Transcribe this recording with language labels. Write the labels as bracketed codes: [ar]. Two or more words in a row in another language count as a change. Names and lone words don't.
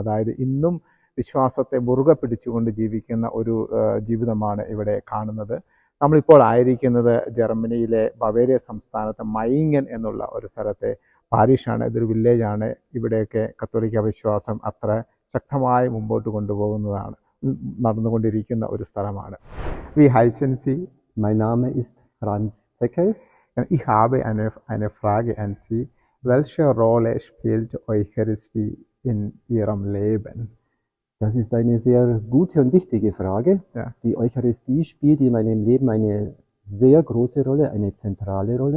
[ml] അതായത് ഇന്നും വിശ്വാസത്തെ മുറുകെ പിടിച്ചുകൊണ്ട് ജീവിക്കുന്ന ഒരു ജീവിതമാണ് ഇവിടെ കാണുന്നത്. നമ്മളിപ്പോൾ ആയിരിക്കുന്നത് ജർമ്മനിയിലെ ബവേരിയ സംസ്ഥാനത്തെ മൈങ്ങൻ എന്നുള്ള ഒരു സ്ഥലത്തെ പാരിഷാണ്. ഇതൊരു വില്ലേജാണ്. ഇവിടെയൊക്കെ കത്തോലിക്ക വിശ്വാസം അത്ര ശക്തമായി മുമ്പോട്ട് കൊണ്ടുപോകുന്നതാണ്, നടന്നുകൊണ്ടിരിക്കുന്ന ഒരു സ്ഥലമാണ്. [de] Wie heißen Sie? Mein Name ist Franz Zeckel. Ich habe eine Frage an Sie. Welche Rolle spielt Eucharistie in Ihrem Leben? Das ist eine sehr gute und wichtige Frage. Ja. Die Eucharistie spielt in meinem Leben eine sehr große Rolle, eine zentrale Rolle.